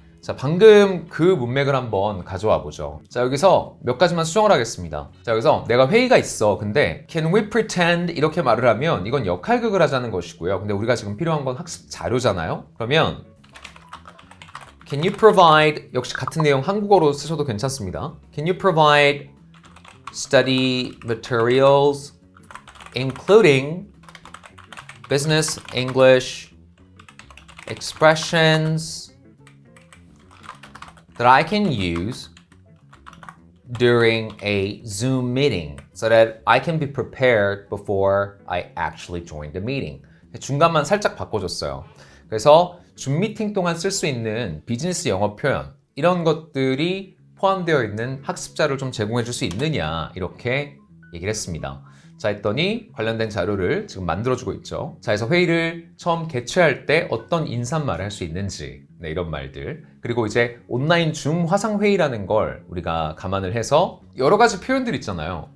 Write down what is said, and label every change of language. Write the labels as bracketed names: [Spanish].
[Korean] 자, 방금 그 문맥을 한번 가져와 보죠. 자, 여기서 몇 가지만 수정을 하겠습니다. 자, 여기서 내가 회의가 있어. 근데 [English] can we pretend [Korean] 이렇게 말을 하면 이건 역할극을 하자는 것이고요. 근데 우리가 지금 필요한 건 학습 자료잖아요. 그러면 [English] Can you provide [Korean] 역시 같은 내용 한국어로 쓰셔도 괜찮습니다. [English] Can you provide study materials including business English expressions that I can use during a Zoom meeting so that I can be prepared before I actually join the meeting. [Korean] 중간만 살짝 바꿔줬어요. 그래서 줌 미팅 동안 쓸 수 있는 비즈니스 영어 표현 이런 것들이 포함되어 있는 학습 자료를 좀 제공해 줄 수 있느냐 이렇게 얘기를 했습니다. 자, 했더니 관련된 자료를 지금 만들어주고 있죠. 자, 그래서 회의를 처음 개최할 때 어떤 인사말을 할 수 있는지 이런 말들 그리고 이제 온라인 줌 화상회의라는 걸 우리가 감안을 해서 여러 가지 표현들 있잖아요.